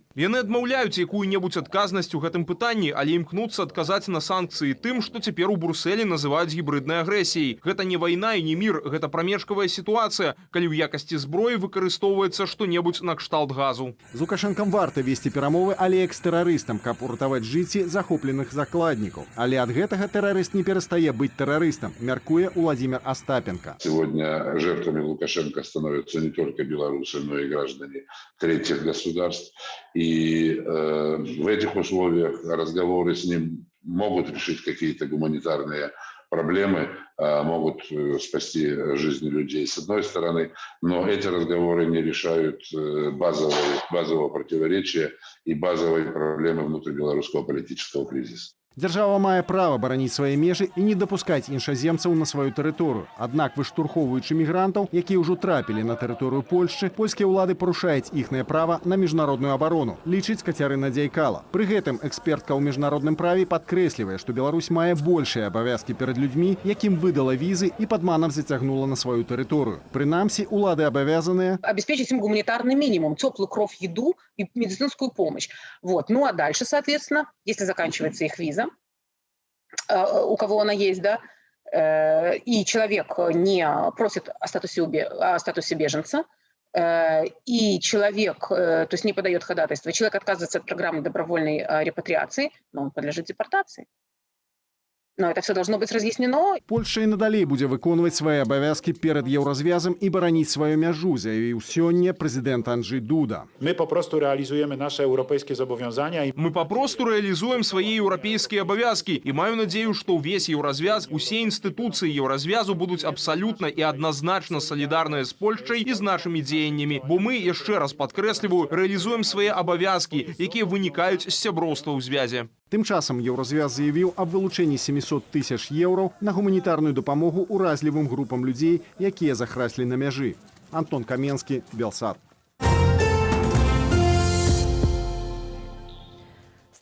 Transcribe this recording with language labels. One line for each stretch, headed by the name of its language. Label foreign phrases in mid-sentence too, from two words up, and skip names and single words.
Belarusian: Яны адмаўляюць якую-небудзь адказнасць у гэтым пытанні, але імкнуцца адказаць на санкцыі тым, што цяпер у Брусэлі называюць гібрыднай агрэсіяй. Гэта не вайна і не мір, гэта прамежкавая сітуацыя, калі ў якасці зброі выкарыстоўваецца што-небудзь накшталт газу. З Лукашэнкам варта весці перамовы, але як з тэрарыстам, каб уратаваць жыцці захопленых закладнікаў. Але ад гэтага тэрарыст не перастае быць тэрарыстам, мяркуе Владимир Остапенко.
Russian: Сегодня жертвами Лукашенко становятся не только белорусы, но и граждане третьих государств. И в этих условиях разговоры с ним могут решить какие-то гуманитарные проблемы, могут спасти жизни людей с одной стороны, но эти разговоры не решают базового противоречия и базовой проблемы внутрибелорусского политического кризиса.
Belarusian: Дзяржава мае права бараніць свае межы і не дапускаць іншаземцаў на сваю тэрыторыю. Аднак, выштурхоўваючы мігрантаў, якія ўжо трапілі на тэрыторыю Польшчы, польскія ўлады парушаюць іхнае права на міжнародную абарону, лічыць Кацярына Дзяйкала. Пры гэтым экспертка ў міжнародным праве падкрэслівае, што Беларусь мае большыя абавязкі перад людзьмі, якім выдала візы і падманам зацягнула на сваю тэрыторыю. Прынамсі, улады абавязаныя
Russian: обеспечить им гуманитарный минимум, теплую кровь, еду и медицинскую помощь. Вот. Ну а дальше, соответственно, если заканчивается их виза, у кого она есть, да, и человек не просит о статусе беженца, и человек, то есть не подает ходатайство, человек отказывается от программы добровольной репатриации, но он подлежит депортации. Но это все должно быть разъяснено.
Belarusian: Польша і надалей будзе выконваць свае абавязкі перад еўразвязам і бараніць сваю мяжу, заявіў сёння прэзідэнт Анджей Дуда.
Russian: Мы попросту реализуем наши европейские зобовязания. Мы попросту реализуем свои европейские обовязки. И маю надею, что весь Евразвяз, усе институции Евразвязу будут абсолютно и однозначно солидарны с Польшей и с нашими деяниями. Бо мы, еще раз подкресливаю, реализуем свои обовязки,
Belarusian: які вынікаюць з сяброўства ў звязе. Тым часам Еўразвяз заявіў аб вылучэнні 700 тысяч еўраў на гуманітарную дапамогу уразлівым групам людзей, якія захраслі на мяжы. Антон Каменскі, Белсат.